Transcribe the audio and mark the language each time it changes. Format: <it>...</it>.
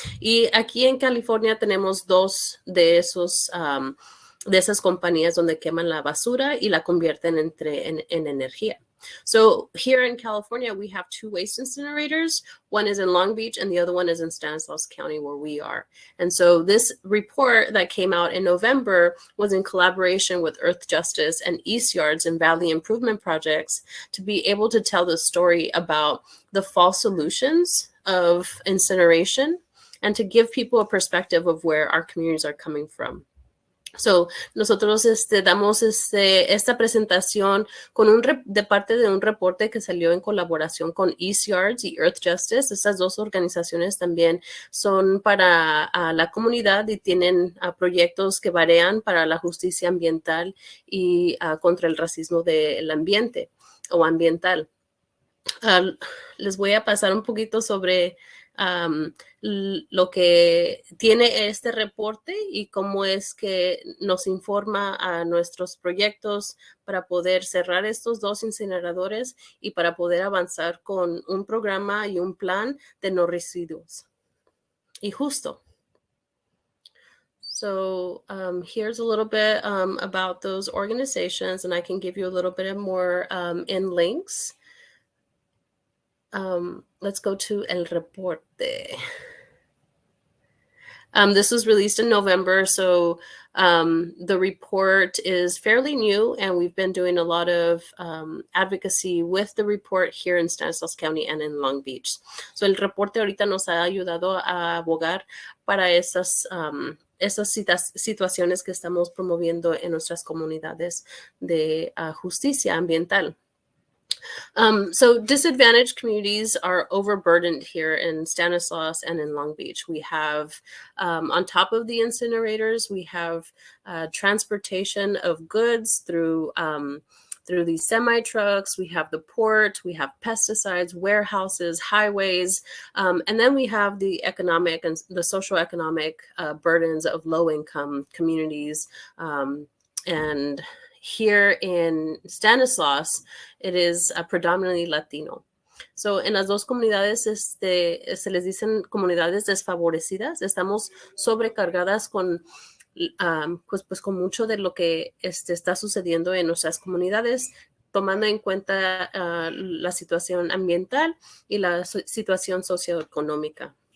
<es>Y aquí en California tenemos dos de de esas compañías donde queman la basura y la convierten en energía.</es> <en>So here in California, we have two waste incinerators. One is in Long Beach and the other one is in Stanislaus County, where we are. And so this report that came out in November was in collaboration with Earth Justice and East Yards and Valley Improvement Projects to be able to tell the story about the false solutions of incineration and to give people a perspective of where our communities are coming from.</en> <es>So, nosotros damos esta presentación de parte de un reporte que salió en colaboración con East Yards y Earth Justice. Estas dos organizaciones también son para la comunidad y tienen proyectos que varían para la justicia ambiental y contra el racismo del ambiente o ambiental. Les voy a pasar un poquito sobre lo que tiene este reporte y cómo es que nos informa a nuestros proyectos para poder cerrar estos dos incineradores y para poder avanzar con un programa y un plan de no residuos. Y justo.</es> <en>So here's a little bit about those organizations, and I can give you a little bit more in links. Let's go to El Reporte. This was released in November, so the report is fairly new, and we've been doing a lot of advocacy with the report here in Stanislaus County and in Long Beach.</en> <es>So el reporte ahorita nos ha ayudado a abogar para esas situaciones que estamos promoviendo en nuestras comunidades de justicia ambiental.</es> <en>So disadvantaged communities are overburdened here in Stanislaus and in Long Beach. We have, on top of the incinerators, we have transportation of goods through these semi-trucks. We have the port, we have pesticides, warehouses, highways, and then we have the economic and the socioeconomic burdens of low-income communities. And here in Stanislaus, it is predominantly Latino.</en> <es>So, en las dos comunidades se les dicen comunidades desfavorecidas. Estamos sobrecargadas con, pues con mucho de lo que está sucediendo en nuestras comunidades, tomando en cuenta la situación ambiental y la situación socioeconómica.</es>